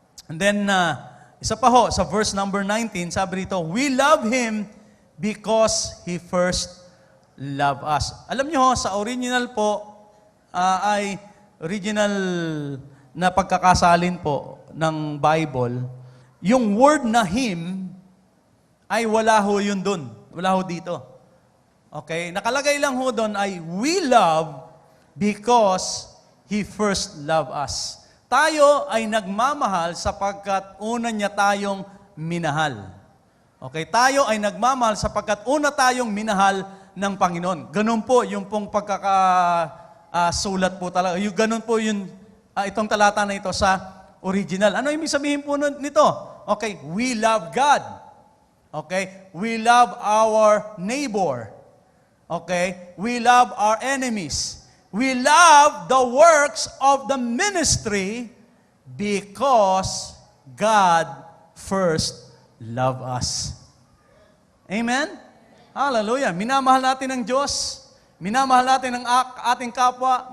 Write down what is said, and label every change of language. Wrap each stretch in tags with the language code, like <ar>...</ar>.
<en>And then,</en> <tl>isa pa ho, sa</tl> <en>verse number 19,</en> <tl>sabi rito,</tl> <en>we love Him because He first loved us.</en> <tl>Alam nyo ho, sa original po, ay original na pagkakasalin po ng Bible, yung word na Him, ay wala ho yun dun. Wala ho dito. Okay? Nakalagay lang ho dun ay,</tl> <en>we love because He first loved us.</en> <tl>Tayo ay nagmamahal sapagkat una niya tayong minahal. Okay? Tayo ay nagmamahal sapagkat una tayong minahal ng Panginoon. Ganun po yung pong pagkakasulat po talaga. Yung ganun po yung itong talata na ito sa original. Ano ibig sabihin po nito?</tl> <en>Okay, we love God. Okay, we love our neighbor. Okay, we love our enemies. We love the works of the ministry because God first loved us. Amen? Hallelujah.</en> <tl>Minamahal natin ang Diyos. Minamahal natin ang ating kapwa.</tl>